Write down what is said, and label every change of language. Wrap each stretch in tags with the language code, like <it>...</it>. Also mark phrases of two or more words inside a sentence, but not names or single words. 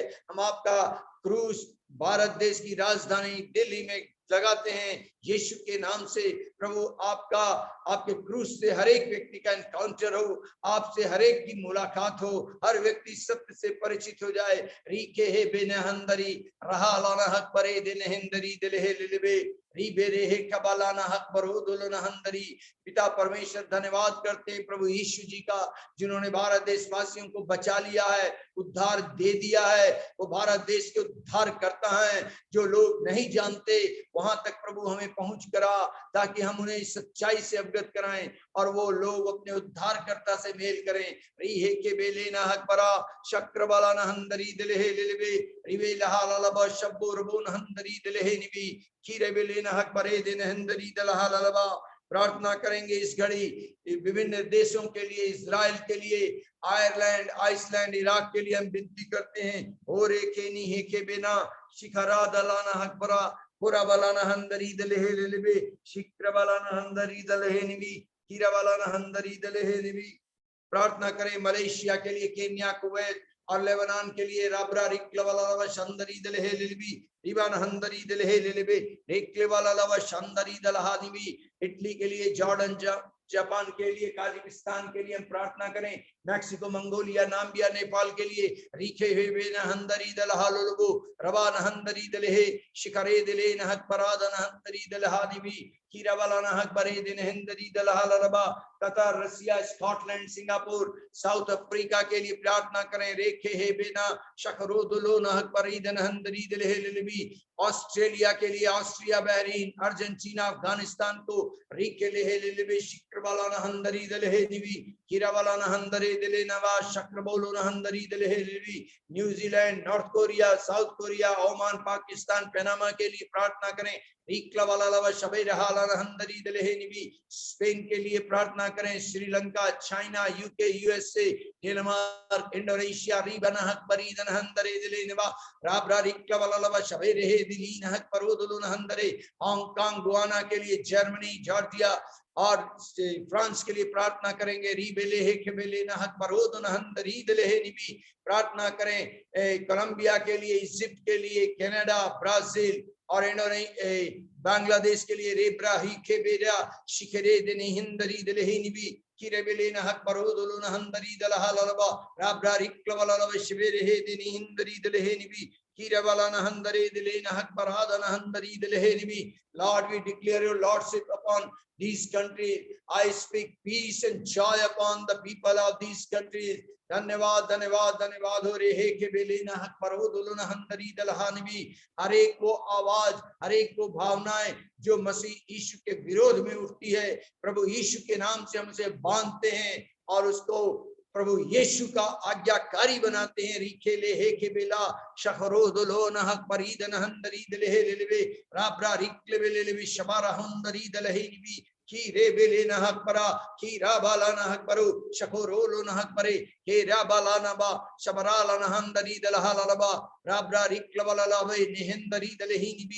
<hi>हम आपका क्रूस भारत देश की राजधानी दिल्ली में लगाते हैं यीशु के नाम से। प्रभु आपका आपके क्रूस से हर एक व्यक्ति का एनकाउंटर हो, आपसे हर एक की मुलाकात हो, हर व्यक्ति सत्य से परिचित हो जाए। रीके हे बेनहंदरी रहा लाना हक परे दिनहंदरी दिलहे लिलबे रीबेरे हे कबालाना हक बरोदुलनहंदरी। पिता परमेश्वर धन्यवाद करते हैं प्रभु यीशु जी का जिन्होंने भारत देशवासियों को बचा लिया है, उद्धार दे दिया है। वो भारत देश के उद्धार करता है। जो लोग नहीं जानते वहां तक प्रभु हमें पहुंच करा ताकि हम उन्हें सच्चाई से अवगत कराएं और वो लोग अपने उद्धारकर्ता से मेल करें। रीहे के बेले ना हक बरा शक्रवाला नहंदरी दिलहे लिलबे रिवे लहा ललबा शब्बो रबो नहंदरी दिलहे निबी खीरे बेले ना हक बरे दिनहंदरी दलहा ललबा। प्रार्थना करेंगे इस घड़ी विभिन्न देशों के लिए, इजराइल के लिए, आयरलैंड, आइसलैंड, इराक के लिए हम विनती करते हैं। और केनी हे के बिना शिखरा दलाना हकबरा पूरा बलाना हंदरी दलहे लिलबे शिक्र बलाना हंदरी दलहे निबी कीरा बलाना हंदरी दलहे निबी। प्रार्थना करें मलेशिया के लिए, केन्या, कुवैत और लेबनान के लिए। राबरा रिक्लवाला शंदरी दलहे लिलबी रिबान हंदरी दलहे लिलबे रिक्लवाला लवा शंदरी दलहा निबी। इटली के लिए, जॉर्डन, जापान के लिए, काजाकिस्तान के लिए हम प्रार्थना करें। मैक्सिको, मंगोलिया, नाम्बिया, नेपाल के लिए। रीखे हुए बेना हंदरी दलहा लोगो रबा नहंदरी दलहे शिखरे दिले नहक पराद नहंदरी दलहा निबी कीरा वाला नहक बरे दिन हंदरी दलहा लरबा। कतर, रसिया, स्कॉटलैंड, सिंगापुर, साउथ अफ्रीका के लिए प्रार्थना करें। रेखे हे बेना शखरो दुलो नहक बरे दिन हंदरी दलहे लिलबी। ऑस्ट्रेलिया के लिए, ऑस्ट्रिया, बहरीन, अर्जेंटीना, अफगानिस्तान को रीके लेहे लिलबे शिक्रवाला नहंदरी दलहे निबी कीरावाला नहंदरे दिले नवा शक्रबोलो नहंदरी दलहे लिलबी। न्यूजीलैंड, नॉर्थ कोरिया, साउथ कोरिया, ओमान, पाकिस्तान, पनामा के लिए प्रार्थना करें। स्पेन के लिए प्रार्थना करें। श्रीलंका, चाइना, यूके, यूएसए, डेनमार्क, इंडोनेशिया, हांगकांग, गुआना के लिए, जर्मनी, जॉर्जिया और फ्रांस के लिए प्रार्थना करेंगे। प्रार्थना करें कोलंबिया के लिए, इजिप्ट के लिए, कनाडा, ब्राजील और बांग्लादेश के लिए। रेब्रा ही खेबेरा शिखरे दिने हिंदरी दिलहे निबी किरेबेले नहक बरोदुल नहंदरी दलहा ललबा राब्रा रिक्लवला लव शिबेरे हे दिने हिंदरी दिलहे निबी किरेबला नहंदरे दिले नहक बराद नहंदरी दिलहे निबी।</hi> <en>Lord, we declare your lordship upon these countries. I speak peace and joy upon the people of these countries.</en> <hi>धन्यवाद धन्यवाद धन्यवाद हो रे हे के बेलेना हक परहुदुलना हंदरी दलहानवी। हर एक वो आवाज, हर एक वो भावनाएं जो मसीह यीशु के विरोध में उठती है, प्रभु यीशु के नाम से हम उसे बांधते हैं और उसको प्रभु यीशु का आज्ञाकारी बनाते हैं। रिखेले हे के बेला शखरोदुलो नहक परीदन हंदरी दलहे लेवे राब्रा रिक्ले लेवे शबारा हंदरी दलहे निबी की रे बेले नहक परा की राबाला नहक परो शखोरोलो नहक परे के राबाला नबा शबराला नहंदरी दलहा ललबा राब्रा रिक्लवला लवे निहंदरी दलही निबी।</hi>